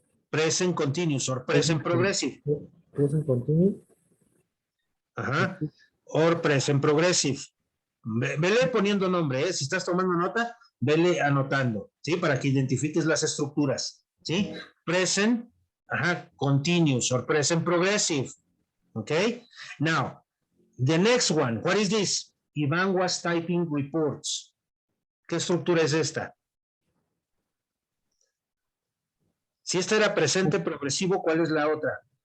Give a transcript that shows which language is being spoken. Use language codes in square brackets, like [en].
[en] Present continuous or present progressive. Present continuous. Ajá. Or present progressive. [es] Vele poniendo nombre, ¿eh? Si estás tomando nota, vele anotando, ¿sí? Para que identifiques las estructuras, ¿sí? [en] Present, ajá, continuous or present progressive. Okay? Now, the next one, what is this? Iván was typing reports. [es] ¿Qué estructura es esta? Si esta era presente progresivo, ¿cuál es la otra?